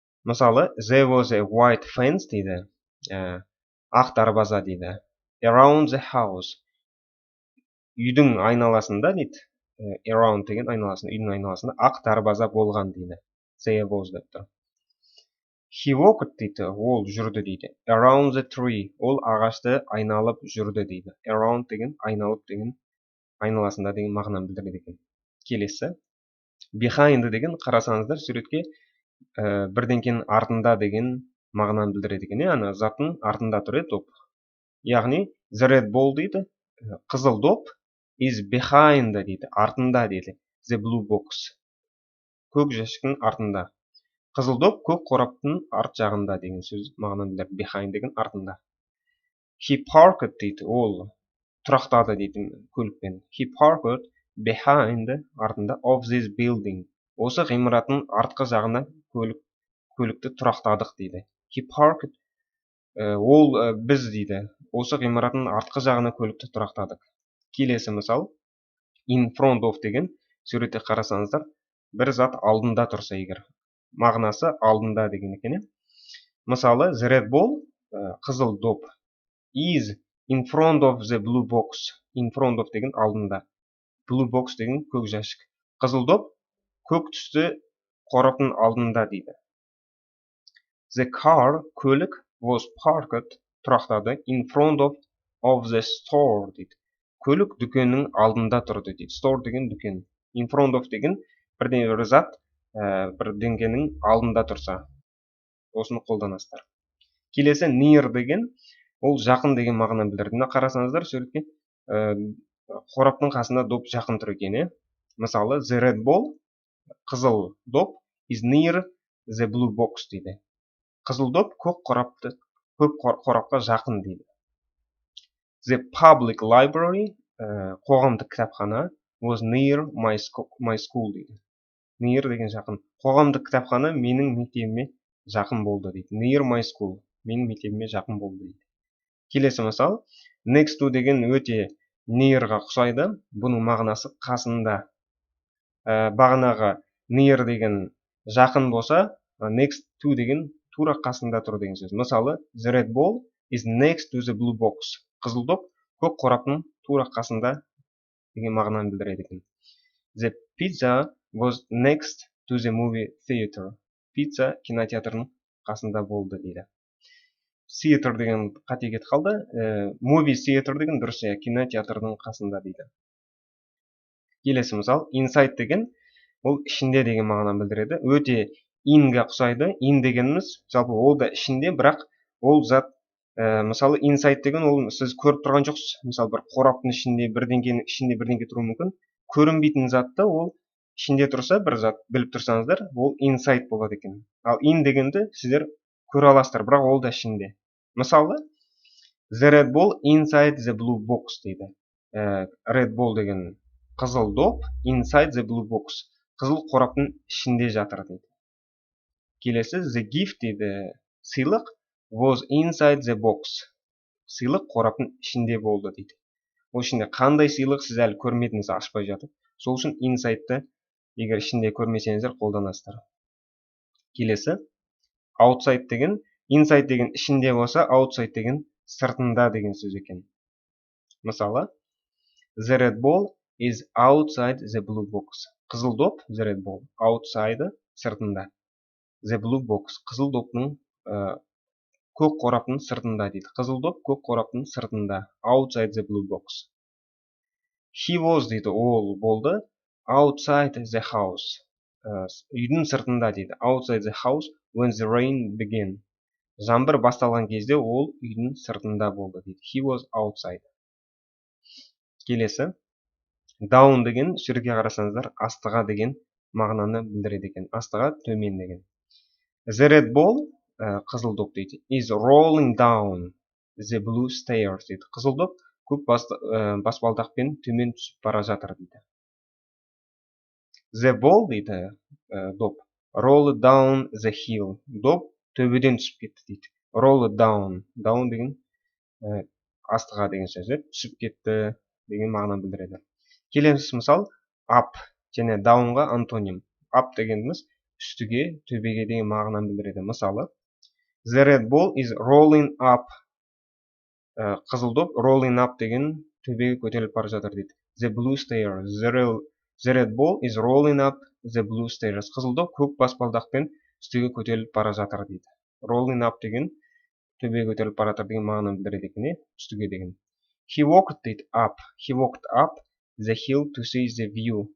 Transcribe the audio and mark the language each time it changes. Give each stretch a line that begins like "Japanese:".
Kazakh: Мысалы,
English: there was a white fence
Kazakh: дейді. Ақ дарбаза дейді.
English: Around the house.
Kazakh: Үйдің айналасында дейді. Around деген айналасында, үйдің айналасында ақ дарбаза болған дейді.
English: There was
Kazakh: деп тұр.
English: He walked
Kazakh: дейді, ол жүрді дейді.
English: Around the tree,
Kazakh: ол ағашты айналып жүрді дейді. Around деген айналып деген айналасында деген мағынаны білдіреді екен. Келесі, behind деген қарасаңыздар суретке бірдеңкенің артында деген мағынаны білдіреді екен. Ана заттың артында тұр топ. Яғни
English: the red ball
Kazakh: дейді, қызыл доп
English: is behind
Kazakh: дейді, артында дейді.
English: The blue box,
Kazakh: көк жәшіктің артында. Қызыл доп көк қораптың арт жағында деген сөз мағынаны білдіреді. Behind деген артында.
English: He parked
Kazakh: дейді, ол тұрақтады дейді көлікпен.
English: He parked behind
Kazakh: артында
English: of this building.
Kazakh: Осы ғимараттың артқы жағына көлікті тұрақтадық дейді.
English: He parked,
Kazakh: ол біз дейді. Осы ғимараттың артқы жағына көлікті тұрақтадық. Келесі мысал, in front of деген суретте қарасаңыздар, бір зат алдында тұрса егер, мағынасы алдында деген екен. Мысалы,
English: the red ball,
Kazakh: қызыл доп,
English: is in front of the blue box. In front of
Kazakh: деген алдында.
English: Blue box
Kazakh: деген көк жәшік. Қызыл доп көк түсті қораптың алдында дейді.
English: The car,
Kazakh: көлік,
English: was parked,
Kazakh: тұрақтады,
English: in front of the store
Kazakh: дейді. Көлік дүкеннің алдында тұрды дейді. Store деген дүкен.
English: In front of
Kazakh: деген бірден бір зат бірдеңкенің алдында тұрса. Осыны қолданасыздар. Келесі near деген ол жақын деген мағынаны білдіреді. Мына қарасаңыздар суретке қораптың қасында доп жақын тұр екен. Мысалы,
English: the red ball,
Kazakh: қызыл доп
English: is near the blue box
Kazakh: дейді. Қызыл доп көк қорапқа жақын дейді.
English: The public library,
Kazakh: қоғамдық кітапхана
English: was near my school
Kazakh: дейді. Near деген жақын. Қоғамдық кітапхана менің мектебіме жақын болды дейді.
English: Near my school,
Kazakh: менің мектебіме жақын болды дейді. Келесі мысал, next to деген өте near-ға ұқсайды. Бұның мағынасы қасында. Бағанағы near деген жақын болса, next to деген тура қасында тұр деген сөз. Мысалы,
English: the red ball is next to the blue box.
Kazakh: Қызыл доп көк қораптың тура қасында деген мағынаны білдіреді екен.
English: The pizza was next to the movie theater.
Kazakh: Pizza кинотеатрының қасында болды дейді. Theater деген қате кетіп қалды.
English: Movie theater
Kazakh: деген дұрыс, кинотеатрының қасында дейді. Келесі мысал, inside деген ол ішінде деген мағынаны білдіреді. Өте in-ға ұқсайды. In дегеніміз жалпы ол да ішінде, бірақ ол зат мысалы inside деген ол сіз көріп тұрған жоқсыз. Мысалы бір қораптың ішінде бірдеңкенің ішінде бірдеңке тұруы мүмкін. Көрінбейтін затты ол ішінде тұрса, бір зат біліп тұрсаңыздар, ол inside болады екен. Ал in дегенді сіздер көре аласыздар, бірақ ол да ішінде. Мысалы,
English: the red ball inside the blue box
Kazakh: дейді.
English: Red ball
Kazakh: деген қызыл доп,
English: inside the blue box.
Kazakh: Қызыл қораптың ішінде жатыр дейді. Келесі,
English: the gift
Kazakh: дейді. Сыйлық
English: was inside the box.
Kazakh: Сыйлық қораптың ішінде болды дейді. Ол ішінде қандай сыйлық сіз әлі көрмедіңіз, ашпай жатып. Сол үшін inside-ті егер ішінде көрмесеңіздер қолданасыздар. Келесі, outside деген, inside деген ішінде болса, outside деген сыртында деген сөз екен. Мысалы,
English: the red ball is outside the blue box.
Kazakh: Қызыл доп,
English: the red ball, outside,
Kazakh: сыртында.
English: The blue box,
Kazakh: қызыл доптың көк қораптың сыртында дейді. Қызыл доп көк қораптың сыртында.
English: Outside the blue box. He was
Kazakh: дейді, ол болды.
English: Outside the house.
Kazakh: Үйдің сыртында дейді.
English: Outside the house when the rain began.
Kazakh: Жаңбыр басталған кезде ол үйдің сыртында болды дейді.
English: He was outside.
Kazakh: Келесі. Down деген сөзге қарасаңыздар астыға деген мағынаны білдіреді екен. Астыға төмен деген.
English: The red ball,
Kazakh: қызыл доп дейді,
English: is rolling down the blue stairs
Kazakh: дейді. Қызыл доп көк баспалдақпен төмен түсіп бара жатыр дейді.
English: The ball
Kazakh: дейді, доп,
English: roll down the hill.
Kazakh: Доп төбеден түсіп кетті дейді.
English: Roll down.
Kazakh: Down деген астыға деген сөз. Түсіп кетті деген мағынаны білдіреді. Келесі мысал, up және downға антоним. Up дегеніміз үстіге, төбеге деген мағынаны білдіреді.
English: Мысалы, the red ball is rolling up.
Kazakh: Қызыл доп
English: rolling up
Kazakh: деген төбеге көтеріліп бара жатыр дейді.
English: The blue stairs. The red ball is rolling up the blue stairs.
Kazakh: Қызыл доп көк баспалдақпен үстіге көтеріліп бара жатыр дейді. Rolling up деген төбеге көтеріліп бара жатыр деген мағынаны білдіреді екен, үстіге деген.
English: He walked
Kazakh: дейді,
English: up. He walked up the hill to see the view.